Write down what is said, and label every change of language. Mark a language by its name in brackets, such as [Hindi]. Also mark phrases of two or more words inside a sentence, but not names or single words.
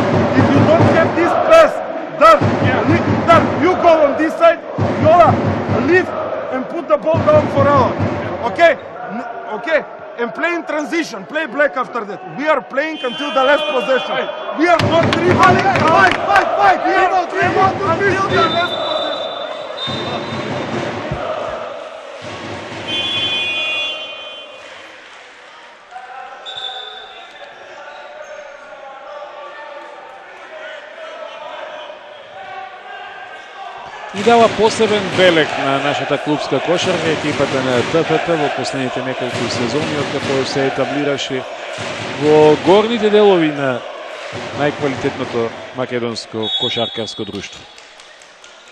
[English] If you don't have this pass, Dar, you go on this side, Yola, lift and put the ball down for Alan, okay? Okay? And play in transition, play black after that. We are playing until the last possession. We are not dribbling. Fight! We are not dribbling until the last possession. [Macedonian] И дава посебен белег на нашата клубска кошарка, екипата на ТФТ во последните неколку сезони, откако се етаблираше во горните делови на најквалитетното македонско кошаркарско друштво.